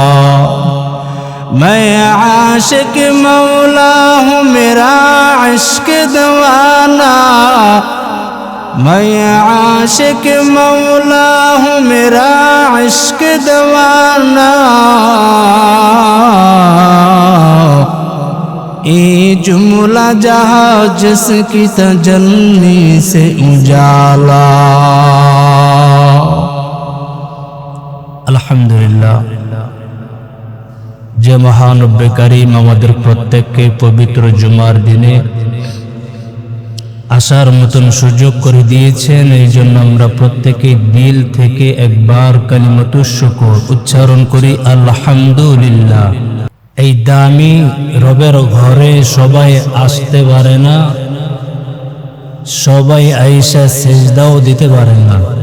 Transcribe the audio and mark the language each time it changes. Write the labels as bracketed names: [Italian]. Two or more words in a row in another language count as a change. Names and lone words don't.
[Urdu] میں عاشق مولا ہوں میرا عشق دیوانہ میں عاشق مولا ہوں میرا عشق دیوانہ یہ جملہ جہاں جس کی تجلی سے اجالا আলহামদুলিল্লাহ [Bangla] যে মহান রব্বে কারীম আমাদের প্রত্যেককে পবিত্র জুমার দিনে আসার মতন সুযোগ করে দিয়েছেন এই জন্য আমরা প্রত্যেকেই দিল থেকে একবার কালিমাতুশ শুকর উচ্চারণ করি আলহামদুলিল্লাহ এই দামি রবের ঘরে সবাই আসতে পারে না সবাই আয়েশা সিজদাও দিতে পারে না